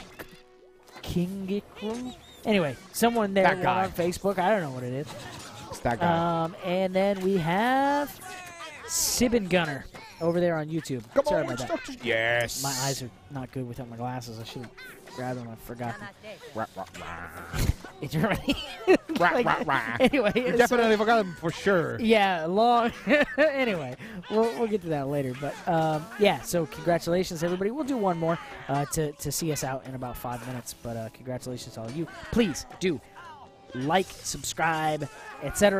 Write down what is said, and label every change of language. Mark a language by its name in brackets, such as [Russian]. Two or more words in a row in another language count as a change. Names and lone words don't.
[English] Kingikru? Anyway, someone there That guy. on Facebook. I don't know what it is. It's that guy. And then we have Sibin Gunner over there on YouTube. Come Sorry on, about that. instructors. Yes. My eyes are not good without my glasses. I should have grabbed them. I forgot them. Rah, rah, rah. In Germany. Rah, rah, rah. Anyway. You so- definitely forgot him for sure. yeah, long. Anyway, we'll get to that later. But yeah, so congratulations, everybody. We'll do one more to see us out in about 5 minutes. But congratulations to all of you. Please do like, subscribe, etc.